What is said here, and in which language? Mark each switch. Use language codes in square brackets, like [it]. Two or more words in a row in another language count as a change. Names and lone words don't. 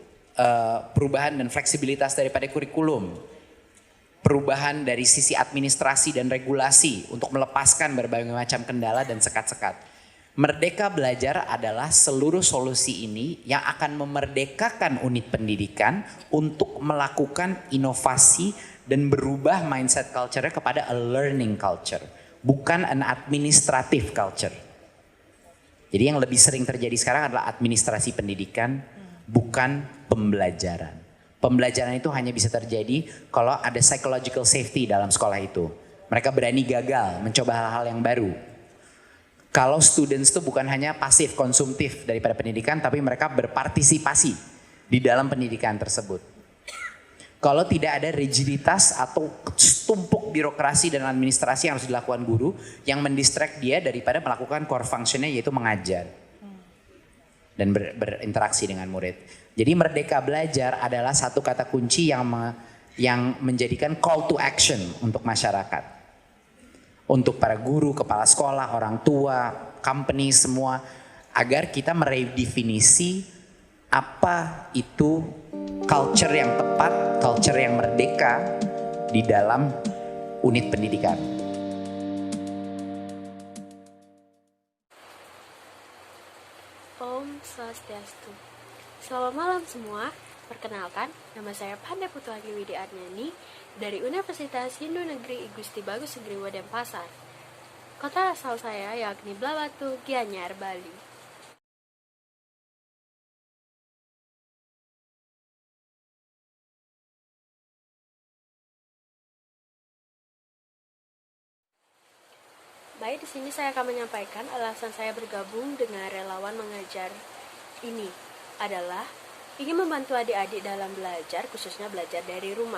[id] Perubahan dan fleksibilitas daripada kurikulum, perubahan dari sisi administrasi dan regulasi untuk melepaskan berbagai macam kendala dan sekat-sekat. Merdeka Belajar adalah seluruh solusi ini yang akan memerdekakan unit pendidikan untuk melakukan inovasi dan berubah [en] mindset culture-nya [id] kepada [en] a learning culture, [id] bukan [en] an administrative culture. [id] Jadi yang lebih sering terjadi sekarang adalah administrasi pendidikan, bukan pembelajaran. Pembelajaran itu hanya bisa terjadi kalau ada [en] psychological safety [id] dalam sekolah itu. Mereka berani gagal, mencoba hal-hal yang baru. Kalau students itu bukan hanya pasif konsumtif daripada pendidikan, tapi mereka berpartisipasi di dalam pendidikan tersebut. Kalau tidak ada rigiditas atau tumpuk birokrasi dan administrasi yang harus dilakukan guru yang mendistract dia daripada melakukan [en] core functionnya [id] yaitu mengajar dan berinteraksi dengan murid. Jadi Merdeka Belajar adalah satu kata kunci yang menjadikan [en] call to action [id] untuk masyarakat. Untuk para guru, kepala sekolah, orang tua, company semua. Agar kita meredefinisi apa itu culture yang tepat, culture yang merdeka di dalam unit pendidikan. [ban] Om Swastiastu. [id] Selamat malam semua. Perkenalkan, nama saya Panda Putuhani Widi Arnyani dari Universitas Hindu Negeri I Gusti Bagus Segriwo Denpasar. Kota asal saya yakni Blabatu, Gianyar, Bali. Baik, di sini saya akan menyampaikan alasan saya bergabung dengan relawan mengajar ini adalah ingin membantu adik-adik dalam belajar, khususnya belajar dari rumah.